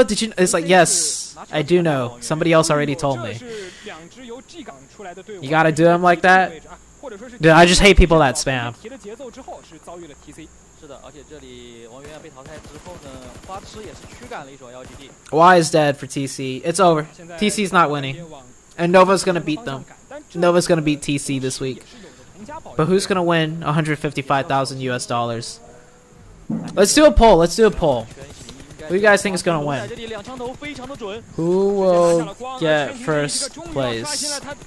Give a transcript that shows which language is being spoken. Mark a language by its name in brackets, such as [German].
[English] It's like, yes, I do know. Somebody else already told me. You gotta do them like that? Dude, I just hate people that spam. [Chinese] 是的，而且这里王源被淘汰之后呢，花痴也是驱赶了一手 LGD。 [English] Y is dead for TC. It's over. TC's not winning. And Nova's gonna beat them. Nova's gonna beat TC this week. But who's gonna win 155,000 US dollars? Let's do a poll. Let's do a poll. Who do you guys think is gonna win? Who will get first place?